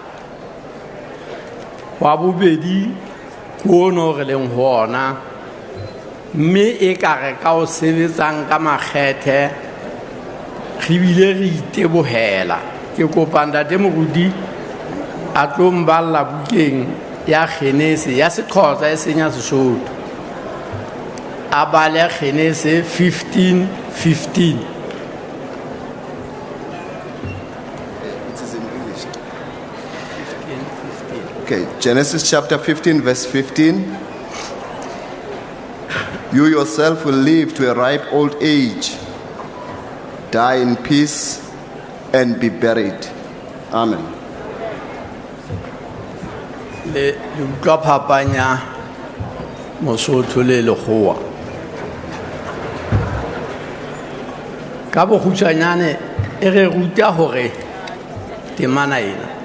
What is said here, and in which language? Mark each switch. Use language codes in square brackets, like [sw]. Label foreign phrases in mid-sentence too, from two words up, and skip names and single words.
[st] wa bobedi kono re leng hona mme e ka re ka o sebetsang ka makgethe re bile re itebohela ke kopa ntate Moruti a tlo mballa bukeng ya Genese ya Sexhosa e senya Sesotho a bale Genese 15:15. [en] Okay, Genesis chapter 15, verse 15. You yourself will live to a ripe old age, die in peace, and be buried. Amen. [st] Le utlwa phapanya Mosotho le lekgowa ka bokgutshwanyane e re ruta hore temana ena